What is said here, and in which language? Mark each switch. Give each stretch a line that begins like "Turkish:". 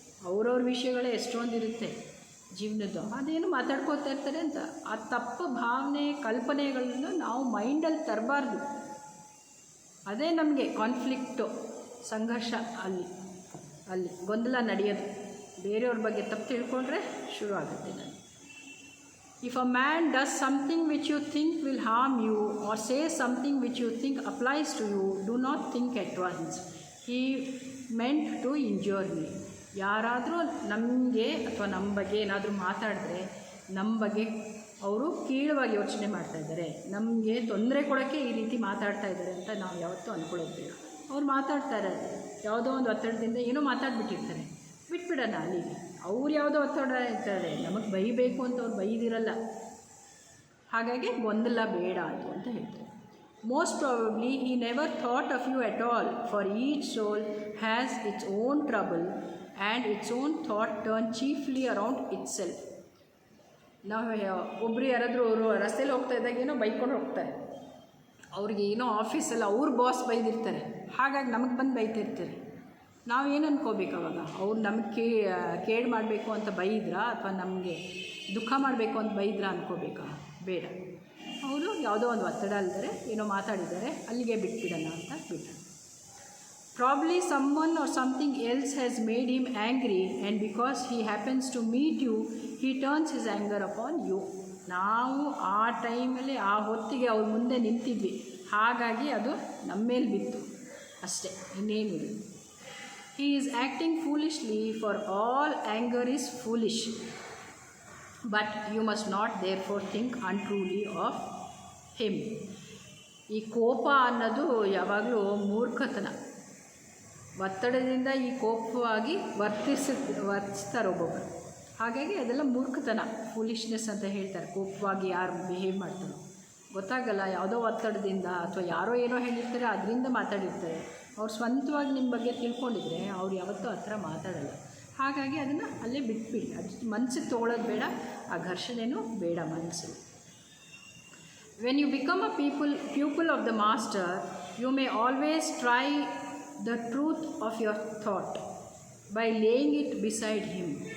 Kannada: ಅವ್ರವ್ರ ವಿಷಯಗಳೇ ಎಷ್ಟೊಂದಿರುತ್ತೆ ಜೀವನದ್ದು, ಅದೇನು ಮಾತಾಡ್ಕೋತಾ ಇರ್ತಾರೆ ಅಂತ ಆ ತಪ್ಪು ಭಾವನೆ ಕಲ್ಪನೆಗಳನ್ನು ನಾವು ಮೈಂಡಲ್ಲಿ ತರಬಾರ್ದು. ಅದೇ ನಮಗೆ ಕಾನ್ಫ್ಲಿಕ್ಟು, ಸಂಘರ್ಷ, ಅಲ್ಲಿ ಗೊಂದಲ ನಡೆಯೋದು. ಬೇರೆಯವ್ರ ಬಗ್ಗೆ ತಪ್ಪು ತಿಳ್ಕೊಂಡ್ರೆ ಶುರು ಆಗುತ್ತೆ.
English: ನಾನು If a man does something which you think will harm you or says something which you think applies to you, do not think at once, he meant to injure me.
Kannada: ಯಾರಾದರೂ ನಮಗೆ ಅಥವಾ ನಮ್ಮ ಬಗ್ಗೆ ಏನಾದರೂ ಮಾತಾಡಿದ್ರೆ ನಮ್ಮ ಬಗ್ಗೆ ಅವರು ಕೀಳವಾಗಿ ಯೋಚನೆ ಮಾಡ್ತಾಯಿದ್ದಾರೆ, ನಮಗೆ ತೊಂದರೆ ಕೊಡೋಕ್ಕೆ ಈ ರೀತಿ ಮಾತಾಡ್ತಾ ಇದ್ದಾರೆ ಅಂತ ನಾವು ಯಾವತ್ತೂ ಅಂದ್ಕೊಳ್ಳೋದು ಬೇಡ. ಅವ್ರು ಮಾತಾಡ್ತಾರೆ, ಯಾವುದೋ ಒಂದು ಒತ್ತಡದಿಂದ ಏನೋ ಮಾತಾಡ್ಬಿಟ್ಟಿರ್ತಾರೆ, ಬಿಟ್ಬಿಡೋಣ ಅಲ್ಲಿಗೆ. ಅವ್ರು ಯಾವುದೋ ಒತ್ತಡ ಇರ್ತಾರೆ, ನಮಗೆ ಬೈಬೇಕು ಅಂತ ಅವ್ರು ಬೈದಿರಲ್ಲ. ಹಾಗಾಗಿ ಗೊಂದಲ ಬೇಡ ಅದು ಅಂತ ಹೇಳ್ತಾರೆ.
English: Most probably he never thought of you at all, for each soul has its own trouble and its own thought turn chiefly around itself.
Kannada: ನಾವು ಒಬ್ಬರು ಯಾರಾದರೂ ಅವರು ರಸ್ತೆಯಲ್ಲಿ ಹೋಗ್ತಾ ಇದ್ದಾಗ ಏನೋ ಬೈಕೊಂಡು ಹೋಗ್ತಾರೆ, ಅವ್ರಿಗೆ ಏನೋ ಆಫೀಸಲ್ಲಿ ಅವ್ರ ಬಾಸ್ ಬೈದಿರ್ತಾರೆ, ಹಾಗಾಗಿ ನಮಗೆ ಬಂದು ಬೈತಿರ್ತಾರೆ. ನಾವೇನು ಅನ್ಕೋಬೇಕು ಅವಾಗ? ಅವ್ರು ನಮಗೆ ಕೇಡು ಮಾಡಬೇಕು ಅಂತ ಬೈದ್ರಾ ಅಥವಾ ನಮಗೆ ದುಃಖ ಮಾಡಬೇಕು ಅಂತ ಬೈದ್ರಾ ಅನ್ಕೋಬೇಕಾ? ಬೇಡ. ಅವರು ಯಾವುದೋ ಒಂದು ಒತ್ತಡ ಅಲ್ದರೆ ಏನೋ ಮಾತಾಡಿದ್ದಾರೆ, ಅಲ್ಲಿಗೆ ಬಿಟ್ಬಿಡೋಣ ಅಂತ ಬಿಟ್ಟರು.
English: Probably someone or something else has made him angry, and because he happens to meet you, he turns his anger upon you.
Kannada: ನಾವು ಆ ಟೈಮಲ್ಲಿ ಆ ಹೊತ್ತಿಗೆ ಅವ್ರ ಮುಂದೆ ನಿಂತಿದ್ವಿ, ಹಾಗಾಗಿ ಅದು ನಮ್ಮ ಮೇಲೆ ಬಿತ್ತು ಅಷ್ಟೇ, ಇನ್ನೇನಿಲ್ಲ.
English: He is acting foolishly, for all anger is foolish. But you must not therefore think untruly of him.
Kannada: ಈ ಕೋಪ ಅನ್ನೋದು ಯಾವಾಗಲೂ ಮೂರ್ಖತನ. ಒತ್ತಡದಿಂದ ಈ ಕೋಪವಾಗಿ ವರ್ತಿಸ್ತಾರೆ ಒಬ್ಬೊಬ್ಬರು. ಹಾಗಾಗಿ ಅದೆಲ್ಲ ಮೂರ್ಖತನ, ಫೂಲಿಶ್ನೆಸ್ ಅಂತ ಹೇಳ್ತಾರೆ. ಕೋಪವಾಗಿ ಯಾರು ಬಿಹೇವ್ ಮಾಡ್ತಾರೋ ಗೊತ್ತಾಗಲ್ಲ, ಯಾವುದೋ ಒತ್ತಡದಿಂದ ಅಥವಾ ಯಾರೋ ಏನೋ ಹೇಳಿರ್ತಾರೆ ಅದರಿಂದ ಮಾತಾಡಿರ್ತಾರೆ. ಅವ್ರು ಸ್ವಂತವಾಗಿ ನಿಮ್ಮ ಬಗ್ಗೆ ತಿಳ್ಕೊಂಡಿದ್ರೆ ಅವ್ರು ಯಾವತ್ತೂ ಆ ಥರ ಮಾತಾಡಲ್ಲ. ಹಾಗಾಗಿ ಅದನ್ನು ಅಲ್ಲೇ ಬಿಟ್ಬಿಡಿ. ಅದು ಮನಸ್ಸಿಗೆ ತೊಗೊಳ್ಳೋದು ಬೇಡ, ಆ ಘರ್ಷಣೆನೂ ಬೇಡ ಮನಸ್ಸಲ್ಲಿ.
English: When you become a pupil of the master, you may always try the truth of your thought by laying it beside him.